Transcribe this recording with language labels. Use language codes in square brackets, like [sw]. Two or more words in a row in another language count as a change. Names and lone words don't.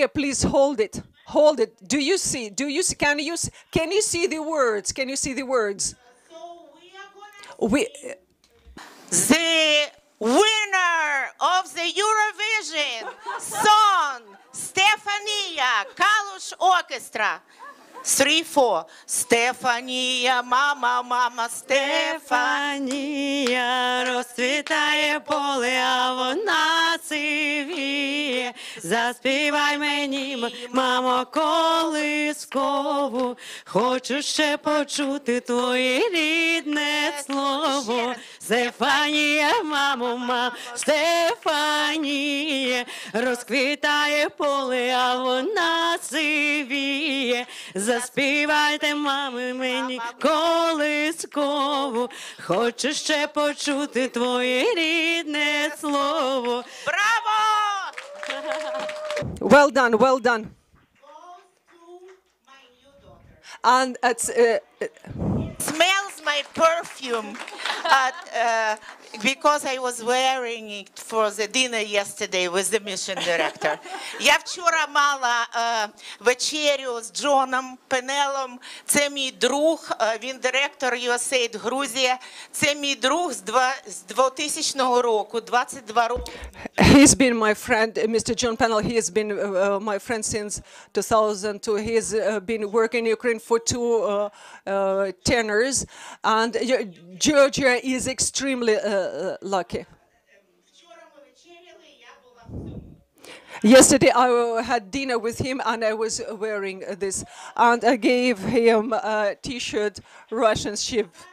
[en] Please hold it. Do you see? Can you see the words? Can you see the words? The winner of the Eurovision song, Stefania Kalush Orchestra. 3, 4. [uk] Стефанія, мама, Стефанія, розцвітає поле, а вона сивіє. Заспівай мені, мамо, колискову, хочу ще почути твоє рідне слово. Стефанія, мамо, Стефанія, розквітає поле, а вона сивіє. Заспівайте, мами, мені колискову, хочу ще почути твоє рідне слово. Браво! [en] Well done. And it's Smells my perfume because I was wearing it for the dinner yesterday with the mission director. [uk] Я вчора мала вечерю з Джоном Пенелом. Це мій друг, він директор USAID Грузія. Це мій друг з 2000 року, 22 роки. [en] He's been my friend, Mr. John Pennell. He has been my friend since 2002. He's been working in Ukraine for 2 tenors, and Georgia is extremely lucky. Yesterday I had dinner with him and I was wearing this, and I gave him a T-shirt, Russian ship.